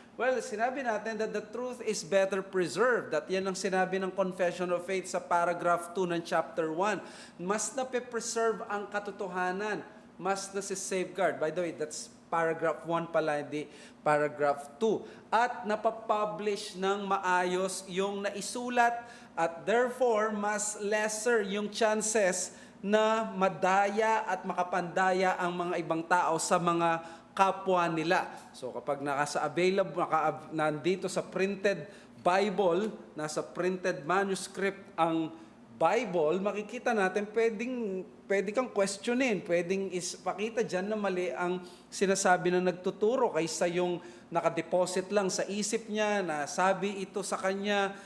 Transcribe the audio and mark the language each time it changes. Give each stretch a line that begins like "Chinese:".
English: Well,
Filipino: sinabi natin
English: that the truth is better preserved.
Filipino: At yan ang sinabi ng Confession of Faith sa paragraph 2 ng chapter 1. Mas nape-preserve ang katotohanan, mas nasi-safeguard.
English: By the way, that's paragraph 1
Filipino: pala, hindi
English: paragraph 2.
Filipino: At napapublish ng maayos yung naisulat at therefore mas lesser yung chances na madaya at makapandaya ang mga ibang tao sa mga kapwa nila. So kapag nasa-available, nandito sa printed Bible, nasa printed manuscript ang Bible, makikita natin pwede kang questionin, pwedeng pakita dyan na mali ang sinasabi ng nagtuturo kaysa yung nakadeposit lang sa isip niya na sabi ito sa kanya.